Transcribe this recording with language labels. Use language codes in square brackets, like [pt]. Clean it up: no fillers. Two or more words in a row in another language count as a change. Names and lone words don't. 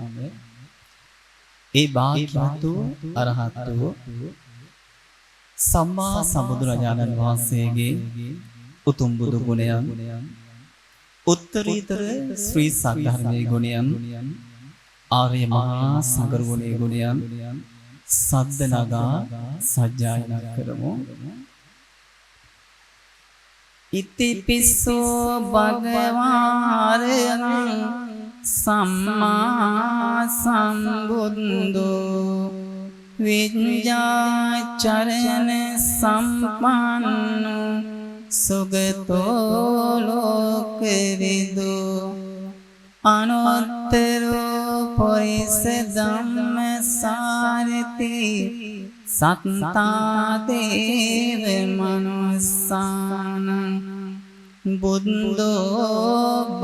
[si] ඒ භාග්‍යවත් අරහත් වූ සම්මා සම්බුදුරජාණන් වහන්සේගේ උතුම් බුදු ගුණයන් උත්තරීතර ශ්‍රී සද්ධර්මයේ ගුණයන් ආර්ය මහා සංඝ ගුණයන් සද්ද නගා සජ්ජායනා කරමු. [pi] ඉතිපිස්සෝ භගවාරං සම්මා සම්බුද්ධෝ විඤ්ඤාචරණ සම්පන්නෝ සුගතෝ ලෝකවිදු අනුත්තරෝ පුරිස ධම්මසාරති සත්තා දේව මනුස්සානං බුද්ධෝ